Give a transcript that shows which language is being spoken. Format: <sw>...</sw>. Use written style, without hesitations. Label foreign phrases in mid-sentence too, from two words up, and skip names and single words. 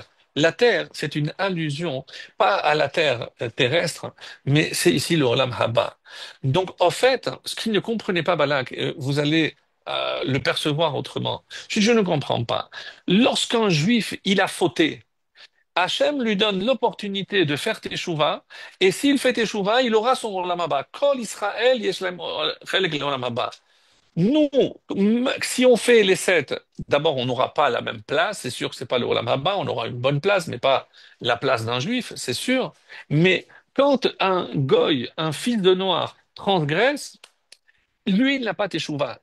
<fr>La terre, c'est une allusion, pas à la terre terrestre, mais c'est ici le</fr> <he>עולם הבא.</he> <fr>Donc, en fait, ce qu'il ne comprenait pas Balak, vous allez le percevoir autrement. Je ne comprends pas. Lorsqu'un juif, il a fauté, Hachem lui donne l'opportunité de faire teshuva, et s'il fait teshuva, il aura son</fr> <he>עולם הבא. כל ישראל יש להם חלק לעולם הבא.</he> <fr>Nous, si on fait les sept, d'abord, on n'aura pas la même place, c'est sûr que c'est pas le</fr> <he>עולם הבא,</he> <fr>on aura une bonne place, mais pas la place d'un juif, c'est sûr. Mais quand un goy, un fils de noir, transgresse, lui, il n'a pas teshuva.</fr>